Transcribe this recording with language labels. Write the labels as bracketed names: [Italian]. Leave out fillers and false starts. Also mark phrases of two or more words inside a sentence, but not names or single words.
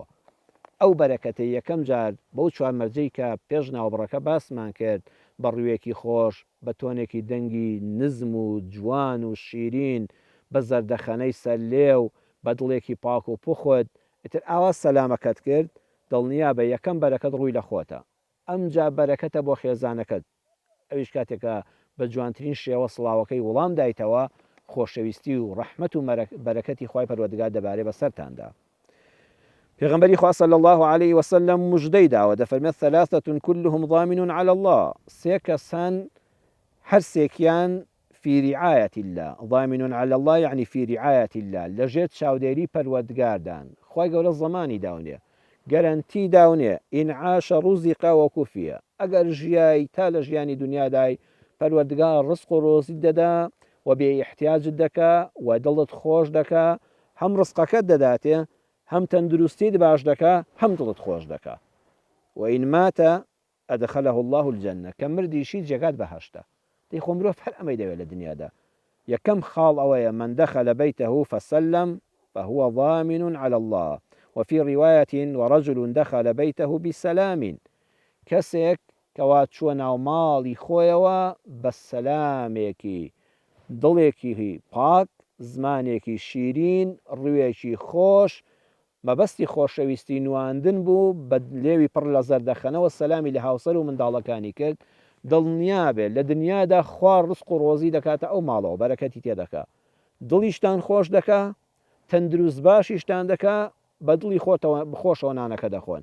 [Central Kurdish] ئەو بەرەکەتە یەکەم جار بەو چوار مەرجەی کە پێش ناوبڕەکە باسمان کرد، بەڕوویەکی خۆش، بە تۆنێکی دەنگی نزم و جوان و شیرین، بە زەردەخەنەی سەر لێو، بە دڵێکی پاک و پوخۆت، ئیتر ئاوا سەلامەکەت کرد، دڵنیا بە یەکەم بەرەکەت ڕووی لە خۆتە. ئەمجا بەرەکەتە بۆ خێزانەکەت، ئەویش کاتێکە بە جوانترین شێوە سڵاوەکەی وەڵام دایتەوە، خۆشەویستی و ڕەحمەت و بەرەکەتی خوای پەروەردگار دەبارێ بەسەرتاندا. پێغەمبەری خوا [Arabic] صلی الله عليه وسلم [Central Kurdish] مژدەی داوە، دەفەرمێت: [Arabic] ثلاثة كلهم ضامن على الله. [Central Kurdish] سێ کەسان هەر سێکیان [Arabic] في رعاية الله، ضامن على الله يعني في رعاية الله، [Central Kurdish] لەژێر چاودێری پەروەردگاردان. خوای گەورە زەمانی داونێ، گەرانتی داونێ، [Arabic] ئین عاش ڕوزق وەکوفیە، [Central Kurdish] ئەگەر ژیای تا لە ژیانی دنیادای پەروەردگار ڕزق و ڕۆزی دەدا و بێ احتیاجت دەکا و دڵت خۆش دەکا، هەم ڕزقەکەت دەداتێ، هەم تەندروستیت باش دەکا، هەم دڵت خۆش دەکا. [Arabic] وئین ماتە ئەدخەلەه الله الجەنە، [Central Kurdish] کە مردیشی جێگات بەهەشتە. دەی خۆ مرۆڤ هەر ئەمەی دەوێت لە دنیادا. یەکەم خاڵ ئەوەیە: [Arabic] من دخل بيته فسلم فهو ضامن على الله. وفي رواية: ورجل دخل بيته بسلام. [Central Kurdish] کەسێک کەوا چووە ناو ماڵی خۆیەوە بە سەلامێکی، دڵێکی پاک، زمانێکی شیرین، ڕوویەکی خۆش، مەبەستی خۆشەویستی نواندن بوو، بە لێوی پڕ لە زەردەخەنەوە سەلامی لە هاوسەر و منداڵەکانی کرد، دڵنیا بێت لە دنیادا خوا ڕزق و ڕۆزی دەکاتە ئەو ماڵەوە، بەرەکەتی تێدەکا، دڵیشتان خۆش دەکا، تەندروست باشیشتان دەکا، بە دڵی خۆشەوە نانەکە دەخۆن.